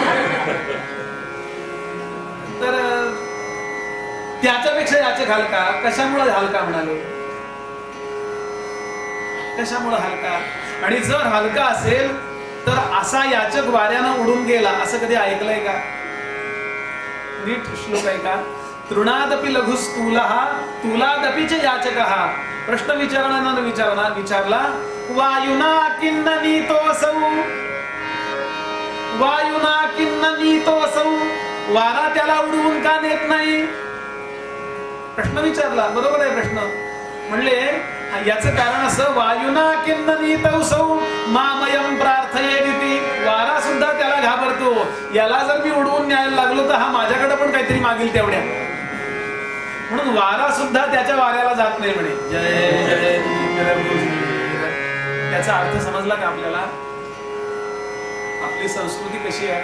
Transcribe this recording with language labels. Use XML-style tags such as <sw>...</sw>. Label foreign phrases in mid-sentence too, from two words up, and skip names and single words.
<mr>तर त्याच्यापेक्षा याचक हलका. कशामुळे हलका म्हणाले? कशामुळे हलका? आणि जर हलका असेल तर असा याचक वाऱ्यानं उडून गेला असं कधी ऐकलंय का? नीट श्लोक आहे का?</mr> <sa>तृणादपि लघुस्तूलः तुलादपीच याचकः.</sa> <mr>प्रश्न विचारला</mr> <sa>वायुना किन्न नीतोऽसौ, वायुना किन्न नीतोऽसौ,</sa> <mr>वारा त्याला उडवून का नेत नाही? प्रश्न विचारला. बरोबर आहे प्रश्न. म्हणले याचं कारण असं,</mr> <sa>वायुना किन्न नीतोऽसौ मामयं प्रार्थयेदिति.</sa> <mr>वारा सुद्धा त्याला घाबरतो, याला जर मी उडवून न्यायला लागलो तर हा माझ्याकडे पण काहीतरी मागेल तेवढ्या, म्हणून वारा सुद्धा त्याच्या वाऱ्याला जात नाही म्हणे. जय जय. त्याचा अर्थ समजला का आपल्याला? आपली संस्कृती कशी आहे?</mr>